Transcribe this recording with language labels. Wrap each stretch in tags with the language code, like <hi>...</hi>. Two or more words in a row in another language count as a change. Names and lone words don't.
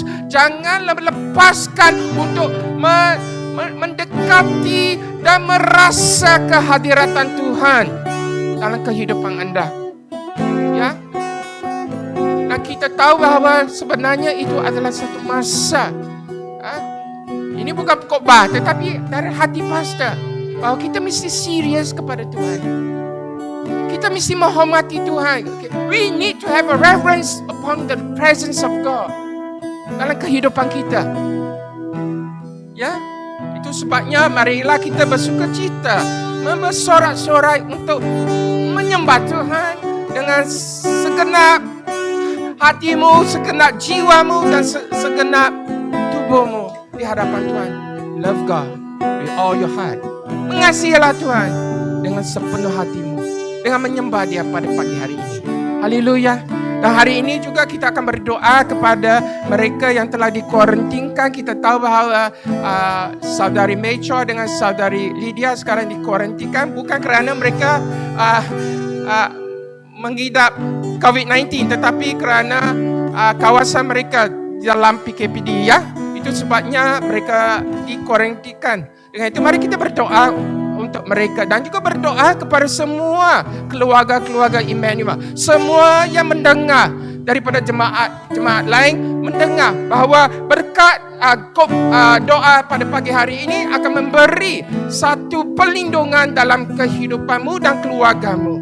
<ms>Jangan lepaskan untuk mendekati dan merasa kehadiran Tuhan dalam kehidupan anda, ya. Dan kita tahu bahawa sebenarnya itu adalah satu masa. Ini bukan khotbah, tetapi dari hati pastor, bahawa kita mesti serius kepada Tuhan. Kita mesti menghormati Tuhan.</ms> <en>We need to have a reverence upon the presence of God</en> <ms>dalam kehidupan kita, ya. Itu sebabnya marilah kita bersukacita, bersorak-sorai untuk menyembah Tuhan dengan segenap hatimu, segenap jiwamu dan segenap tubuhmu di hadapan Tuhan.</ms> <en>Love God with all your heart.</en> <ms>Mengasihilah Tuhan dengan sepenuh hatimu, dengan menyembah Dia pada pagi hari ini. Haleluya. Dan hari ini juga kita akan berdoa kepada mereka yang telah dikuarantinkan. Kita tahu bahawa saudari Mecho dengan saudari Lydia sekarang dikuarantinkan bukan kerana mereka mengidap COVID-19, tetapi kerana kawasan mereka dalam PKPD, ya. Itu sebabnya mereka dikuarantinkan. Dengan itu mari kita berdoa untuk mereka dan juga berdoa kepada semua keluarga-keluarga Emmanuel, semua yang mendengar daripada jemaat lain mendengar bahawa berkat doa pada pagi hari ini akan memberi satu perlindungan dalam kehidupanmu dan keluargamu.</ms>